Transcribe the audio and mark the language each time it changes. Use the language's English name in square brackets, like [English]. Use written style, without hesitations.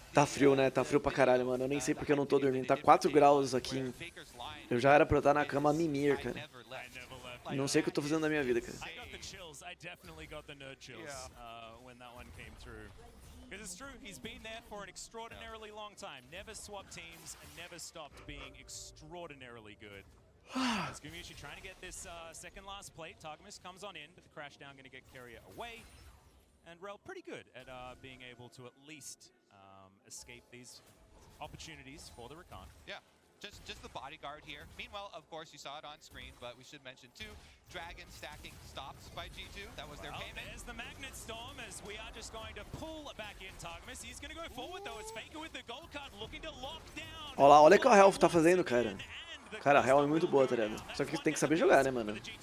[Portuguese] Tá frio, né? Tá frio pra caralho, mano. Eu nem sei porque eu não tô dormindo. Tá 4 graus aqui. Eu já era pra eu estar na cama a mimir, cara. Não sei o que eu tô fazendo da minha vida, cara. [English] I got the chills. I definitely got the nerd chills when that one came through. Because it's true, he's been there for an extraordinarily long time. Never swapped teams and never stopped being extraordinarily good. As Gumiushi trying to get this second last plate. Targamas comes on in, but the crash down going to get Carrier away. And Rel pretty good at being able to at least escape these opportunities for the Rakan. Yeah. Just the bodyguard here. Meanwhile, of course, you saw it on screen, but we should mention too, Dragon stacking stops by G2. That was their payment. There's the Magnet Storm as we are just going to pull back in Targamas. He's going to go forward though. It's Faker with the gold card looking to lock down. [Portuguese] Olha lá, olha o que o Health tá fazendo, cara. Cara, a Hell é muito boa, tá ligado? Só que tem que saber jogar, né, mano?